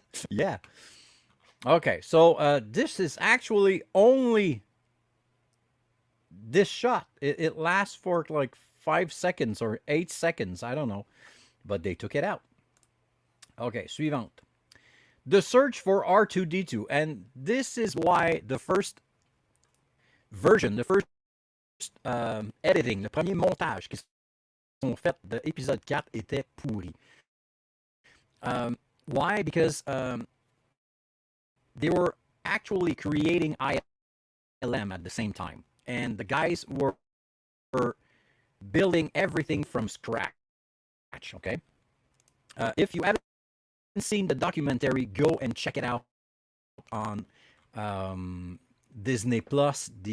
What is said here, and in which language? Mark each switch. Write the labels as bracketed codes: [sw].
[en] Yeah. Okay, so this is actually only this shot. It lasts for like 5 seconds or 8 seconds. I don't know, but they took it out. [fr] Okay, suivante. [en] The search for R2D2, and this is why the first version, the first editing, [fr] le premier montage qui sont faits de épisode 4 était pourri. [en] Why? Because they were actually creating ILM at the same time, and the guys were building everything from scratch. Okay, if you haven't seen the documentary, go and check it out on Disney Plus.